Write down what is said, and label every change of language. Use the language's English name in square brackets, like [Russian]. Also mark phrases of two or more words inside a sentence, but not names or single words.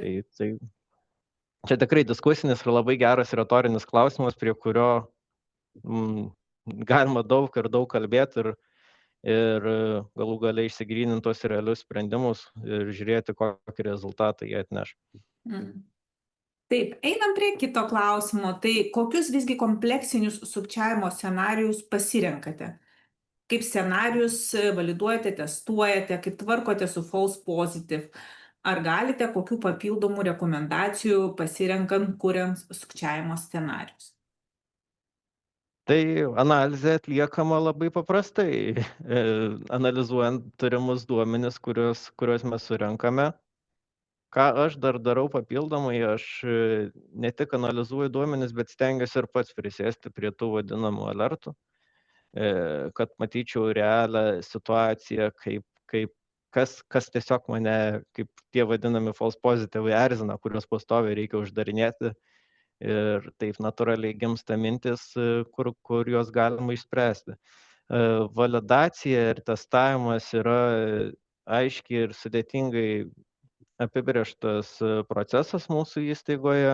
[Lithuanian] Tai čia tikrai diskusinis ir labai geras retorinis klausimas, prie kurio galima daug kalbėti ir galų gale išsigryninti tos realius sprendimus ir žiūrėti, kokį rezultatą jie atneš. Taip, einam prie kito klausimo. Tai kokius visgi kompleksinius sukčiavimo scenarijus pasirenkate? Kaip scenarijus validuojate, testuojate, kaip tvarkote su [English] false positive? [Lithuanian] Ar galite kokių papildomų rekomendacijų pasirenkant, kuriant sukčiavimo scenarijus? Tai analizė atliekama labai paprastai, analizuojant turimus duomenis, kuriuos mes surenkame. Ką aš dar darau papildomai, aš ne tik analizuoju duomenis, bet stengiuosi ir pats prisėsti prie tų vadinamų alertų, kad matyčiau realią situaciją, kas tiesiog mane, kaip tie vadinami [English] false positive [Lithuanian] erzina, kuriuos pastoviai reikia uždarinėti. Ir taip natūraliai gimsta mintis, kur juos galima išspręsti. Validacija ir testavimas yra aiškiai ir sudėtingai apibrėžtas procesas mūsų įstaigoje.